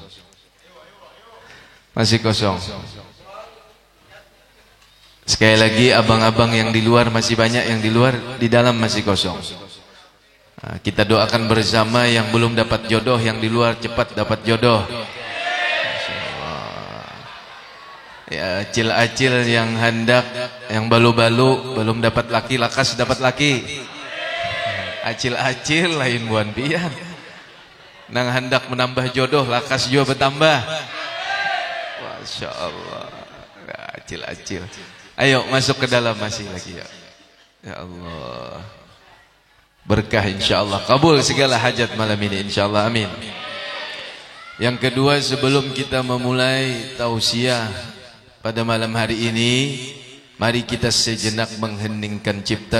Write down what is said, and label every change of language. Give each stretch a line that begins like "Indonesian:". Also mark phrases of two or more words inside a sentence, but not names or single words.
Indonesian: Sekali lagi abang-abang yang di luar masih banyak, yang di luar, di dalam masih kosong. Nah, kita doakan bersama yang belum dapat jodoh, yang di luar cepat dapat jodoh. Ya,
Banjar: acil-acil yang hendak, yang balu-balu belum dapat laki, lakas dapat laki. Acil-acil lain buan pian. Nang hendak menambah jodoh, lakas juga bertambah.
Arabic: Masya Allah.
Banjar: Acil-acil.
Indonesian: Ayo masuk ke dalam masih lagi ya.
Arabic: Ya Allah.
Indonesian: Berkah insyaallah, kabul segala hajat malam ini insyaallah, amin. Yang kedua, sebelum kita memulai tausiah pada malam hari ini, mari kita sejenak mengheningkan cipta.